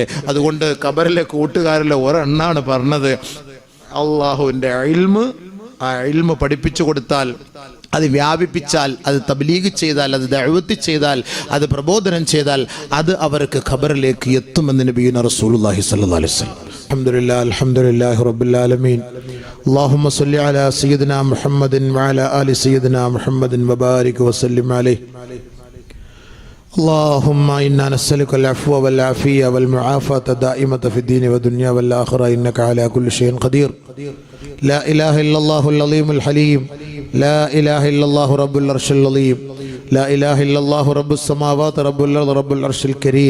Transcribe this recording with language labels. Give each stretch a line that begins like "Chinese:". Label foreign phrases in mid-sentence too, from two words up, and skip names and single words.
Malayalam: അതുകൊണ്ട് ഖബറിലെ കൂട്ടുകാരിലെ ഒരെണ്ണാണ് പറഞ്ഞത്, അള്ളാഹുവിൻ്റെ ഇൽമ്, ആ ഇൽമ് പഠിപ്പിച്ചു കൊടുത്താൽ, അത് വ്യാപിപ്പിച്ചാൽ, അത് തബ്ലീഗ് ചെയ്താൽ, അത് ദഅവത്ത് ചെയ്താൽ, അത് പ്രബോധനം ചെയ്താൽ അത് അവർക്ക് ഖബറിലേക്ക് എത്തുമെന്ന്
Arabic: نبينا رسول الله صلى الله عليه وسلم. الحمد لله رب العالمين. اللهم صل على سيدنا محمد وعلى آل سيدنا محمد وبارك وسلم عليه. اللهم إنا نسألك العفو والعافية والمعافاة الدائمة في الدين والدنيا والآخرة إنك على كل شيء قدير. لا إله إلا الله العظيم الحليم. لا إله إلا الله رب العرش العظيم. لا إله إلا الله رب السماوات رب الأرض رب العرش الكريم.